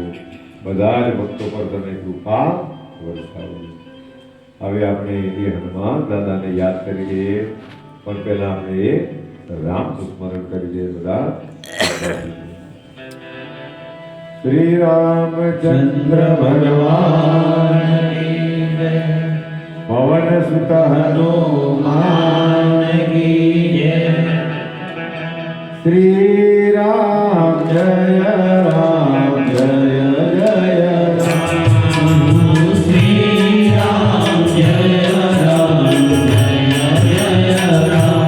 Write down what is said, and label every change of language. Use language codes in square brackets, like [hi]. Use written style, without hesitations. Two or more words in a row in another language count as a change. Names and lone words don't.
[gu] બધા જ ભક્તો પર તમે કૃપા વરસાવો। હવે આપણે એ હનુમાન દાદાને યાદ કરીએ, પણ પહેલા આપણે રામનું સ્મરણ કરીએ બધા। શ્રી રામચંદ્ર ભગવાન [hi] की जय। पवन सुत हनुमान की जय। श्री राम जय राम जय जय राम। श्री राम जय राम जय जय राम।